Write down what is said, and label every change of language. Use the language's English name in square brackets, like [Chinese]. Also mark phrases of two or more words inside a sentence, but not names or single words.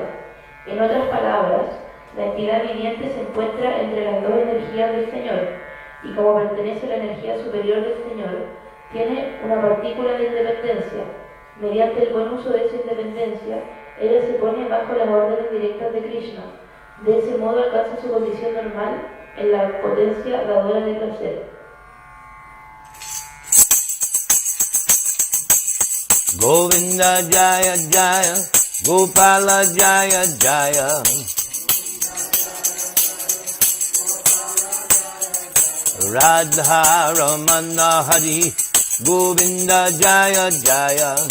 [Spanish] En otras palabras, la entidad viviente se encuentra entre las dos energías del Señor, y como pertenece a la energía superior del Señor, tiene una partícula de independencia. Mediante el buen uso de esa independencia, ella se pone bajo las órdenes directas de Krishna. De ese modo alcanza su condición normal en la potencia dadora de placer. [Sanskrit] Govinda Jaya Jaya, Gopala Jaya Jaya. Radha Ramana Hari, Govinda Jaya Jaya.